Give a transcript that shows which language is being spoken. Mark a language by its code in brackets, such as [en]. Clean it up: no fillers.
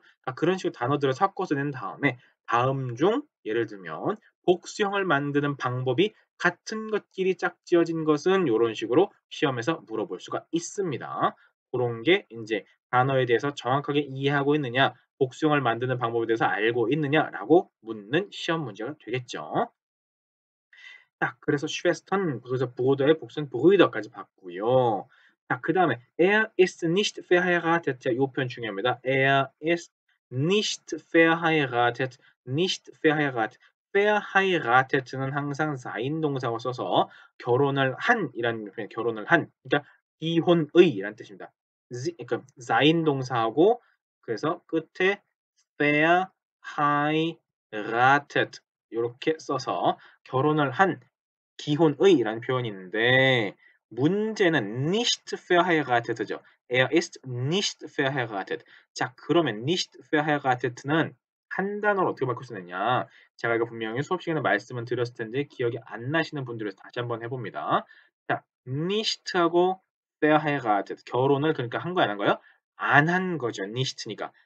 [ko] 그러니까 그런 식으로 단어들을 섞어서 낸 다음에 다음 중 예를 들면 복수형을 만드는 방법이 같은 것끼리 짝지어진 것은 요런 식으로 시험에서 물어볼 수가 있습니다. 그런 게 이제 단어에 대해서 정확하게 이해하고 있느냐, 복수형을 만드는 방법에 대해서 알고 있느냐라고 묻는 시험 문제가 되겠죠. 자, 그래서 Schwestern 그래서 Bruder의 복수는 Brüder까지 봤고요. [de] 자, 그다음에 Er ist nicht verheiratet. [ko] 자, 요 표현 중요합니다. [de] Er ist nicht verheiratet. nicht verheiratet. [ko] verheiratet는 항상 사인 동사を써서 결혼을 한이라는 표현, 결혼을 한. 그러니까 이혼의라는 뜻입니다. 그러니까 사인 동사하고 그래서 끝에 verheiratet 요렇게 써서 결혼을 한 기혼의라는 표현이 있는데 문제는 [de] nicht verheiratet [ko] 죠. [de] Er ist nicht verheiratet. [ko] 자, 그러면 nicht verheiratet는 한 단어로 어떻게 바꿀 수 있느냐? 제가 이거 분명히 수업 시간에 말씀을 드렸을 텐데 기억이 안 나시는 분들을 다시 한번 해봅니다. 자, nicht하고 verheiratet 결혼을 그러니까 한 거야, 안 한 거예요? 안 한 거죠. nicht니까.